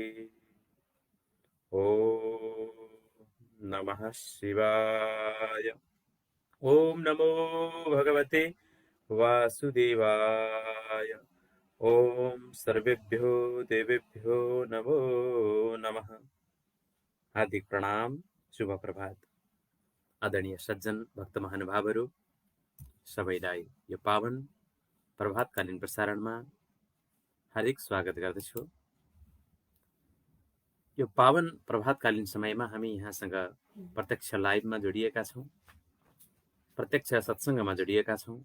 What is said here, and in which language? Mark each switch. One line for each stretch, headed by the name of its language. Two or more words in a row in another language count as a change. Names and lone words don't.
Sanskrit: ॐ नमः शिवाय। ॐ नमो भगवते वासुदेवाय। ॐ सर्वेभ्यो देवेभ्यो नमो नमः।
Nepali: हार्दिक प्रणाम, शुभ प्रभात। आदरणीय सज्जन भक्त महानुभावहरू सबैलाई यो पावन प्रभातकालीन प्रसारणमा हार्दिक स्वागत गर्दछु। यो पावन प्रभातकालीन समयमा हामी यहाँसँग प्रत्यक्ष लाइभमा जोडिएका छौँ, प्रत्यक्ष सत्सङ्गमा जोडिएका छौँ।